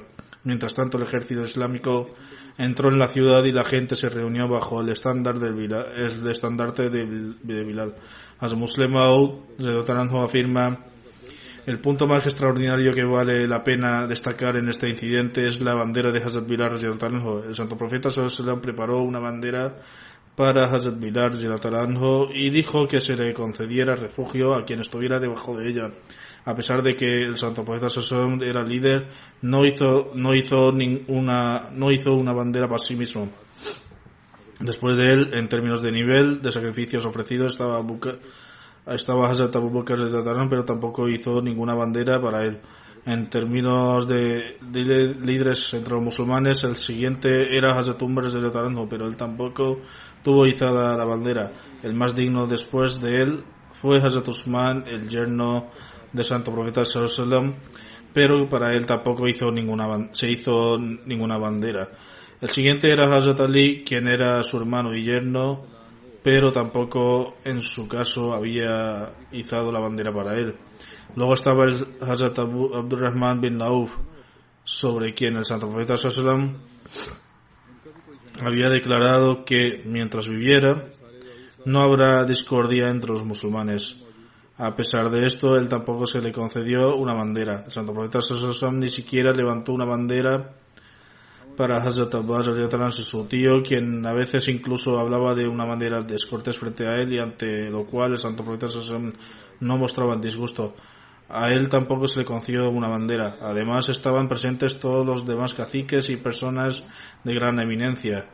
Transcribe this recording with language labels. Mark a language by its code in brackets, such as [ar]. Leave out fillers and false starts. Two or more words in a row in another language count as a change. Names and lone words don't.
[es] Mientras tanto, el ejército islámico entró en la ciudad y la gente se reunió bajo el estandarte de Bilal. Hazrat Muslim Maud afirma: el punto más extraordinario que vale la pena destacar en este incidente es la bandera de Hazrat Bilal. El santo profeta [ar] صلى الله عليه وسلم [es] preparó una bandera para Hazrat Bilal y dijo que se le concediera refugio a quien estuviera debajo de ella. A pesar de que el santo profeta [ar] صلى الله عليه وسلم [es] era líder, no hizo una bandera para sí mismo. Después de él, en términos de nivel de sacrificios ofrecidos, estaba Hazrat Abu Bakr, pero tampoco hizo ninguna bandera para él. En términos de líderes entre los musulmanes, el siguiente era Hazrat Umar, pero él tampoco tuvo izada la bandera. El más digno después de él fue Hazrat Usman, el yerno del santo profeta [ar] صلى الله عليه وسلم, [es] pero para él tampoco se hizo ninguna bandera. El siguiente era Hazrat Ali, quien era su hermano y yerno, pero tampoco en su caso había izado la bandera para él. Luego estaba el Hazrat Abdurrahman bin Auf, sobre quien el santo profeta [ar] صلى الله عليه وسلم [es] había declarado que mientras viviera no habrá discordia entre los musulmanes. A pesar de esto, él tampoco se le concedió una bandera. El santo profeta [ar] صلى الله عليه وسلم [es] ni siquiera levantó una bandera para Hazrat Abbas, su tío, quien a veces incluso hablaba de una manera descortés frente a él, y ante lo cual el santo profeta no mostraba el disgusto. A él tampoco se le concedió una bandera. Además, estaban presentes todos los demás caciques y personas de gran eminencia.